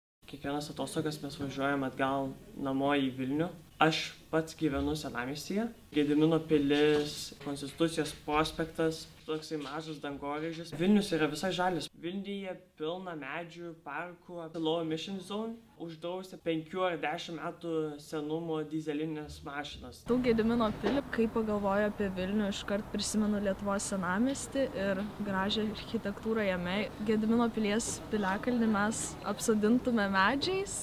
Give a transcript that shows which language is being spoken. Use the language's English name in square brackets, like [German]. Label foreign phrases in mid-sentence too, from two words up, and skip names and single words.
[Lithuanian] Kiekvienas atostogas mes važiuojam atgal namo į Vilnių. Aš pats gyvenu Senamiestyje. Gedimino pilis, Konstitucijos prospektas, toksai mažas dangoraižis. Vilnius yra visai žalias. Vilniuje pilna medžių, parkų, [English] low emission zone. [Lithuanian] Uždrausta 5 ar 10 metų senumo dyzelinės mašinas. Tų Gedimino pilį, kai pagalvoju apie Vilnių, iškart prisimenu Lietuvos senamiestį ir gražią architektūrą jame. Gedimino pilies piliakalnį mes apsodintume medžiais.